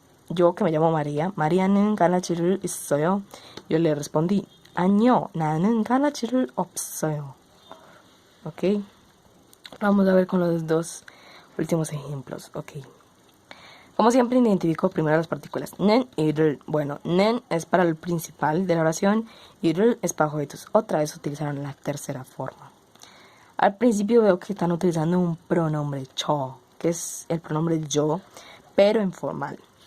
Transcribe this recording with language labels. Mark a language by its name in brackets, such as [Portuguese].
[Spanish] Yo que me llamo María, [Korean] 마리아는 강아지를 있어요. [Spanish] Yo le respondí, [Korean] 아니요, 나는 강아지를 없어요. [Spanish] ¿Ok? Vamos a ver con los dos últimos ejemplos. Ok. Como siempre, identifico primero las partículas 는 y 를. Bueno, 는 es para el principal de la oración y 를 es para objetos. Otra vez utilizaron la tercera forma. Al principio veo que están utilizando un pronombre 저, que es el pronombre yo, pero en formal.